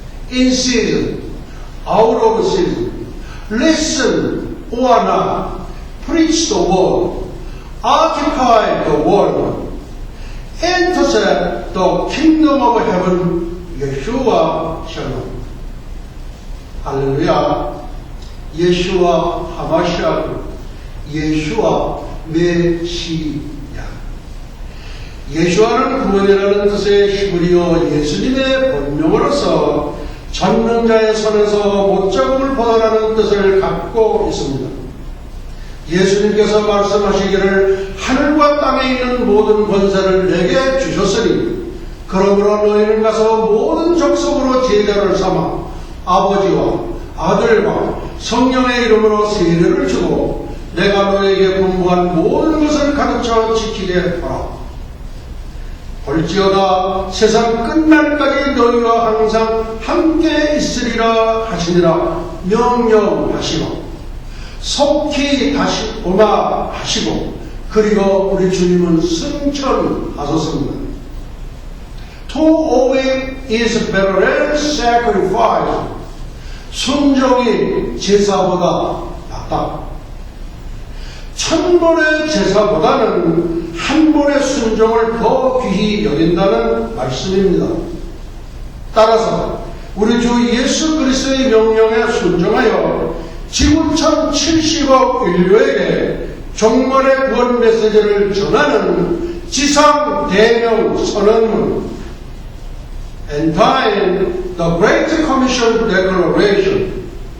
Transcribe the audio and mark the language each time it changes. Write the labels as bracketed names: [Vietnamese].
[English] In season, out of season, listen or not, preach the word, occupy the world, intercept the kingdom of heaven, Yeshua Shalom. [Korean] 할렐루야. 예수와 하마시아, 예수와 메시아. 예수와는 구원이라는 뜻의 히브리어 예수님의 본명으로서 전능자의 손에서 못자국을 벗어나는 뜻을 갖고 있습니다. 예수님께서 말씀하시기를 하늘과 땅에 있는 모든 권세를 내게 주셨으니 그러므로 너희는 가서 모든 족속으로 제자를 삼아 아버지와 아들과 성령의 이름으로 세례를 주고 내가 너에게 분부한 모든 것을 가르쳐 지키게 하라. 볼지어다 세상 끝날까지 너희와 항상 함께 있으리라 하시니라 명령하시고 속히 다시 오마 하시고 그리고 우리 주님은 승천하셨습니다. [English] To obey is better than sacrifice. [Korean] 순종이 제사보다 낫다. 1000번의 제사보다는 한 번의 순종을 더 귀히 여긴다는 말씀입니다. 따라서 우리 주 예수 그리스도의 명령에 순종하여 지구 1070억 인류에게 종말의 구원 메시지를 전하는 지상 대명 선언문 [English] and time the Great Commission Declaration.